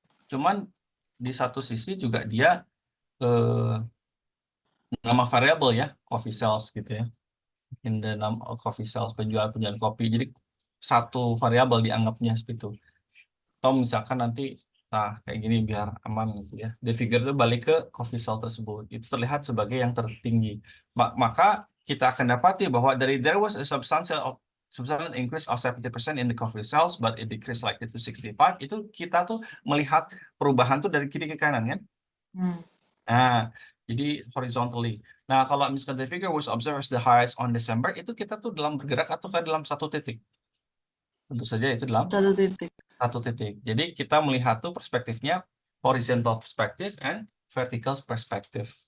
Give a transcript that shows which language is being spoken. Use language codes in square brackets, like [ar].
[id] Cuman di satu sisi juga dia eh, nama variabel ya, coffee sales gitu ya. [en] In the name of coffee sales, [id] penjualan kopi. Jadi satu variabel dianggapnya seperti itu. Atau misalkan nanti kayak gini biar aman gitu ya. [en] The figure [id] itu balik ke coffee sale tersebut. Itu terlihat sebagai yang tertinggi. Maka kita akan dapati bahwa dari [en] there was a substantial increase of 70% in the coffee sales but it decreased like to 65. [id] Itu kita tuh melihat perubahan tuh dari kiri ke kanan kan. hmm. Nah, jadi horizontally. Nah, kalau misalkan [en] the figure was observed as the highest on December, [id] itu kita tuh dalam bergerak atau dalam satu titik. Tentu saja itu dalam 1 titik. satu titik. Jadi kita melihat tuh perspektifnya [en] horizontal perspective and vertical perspective.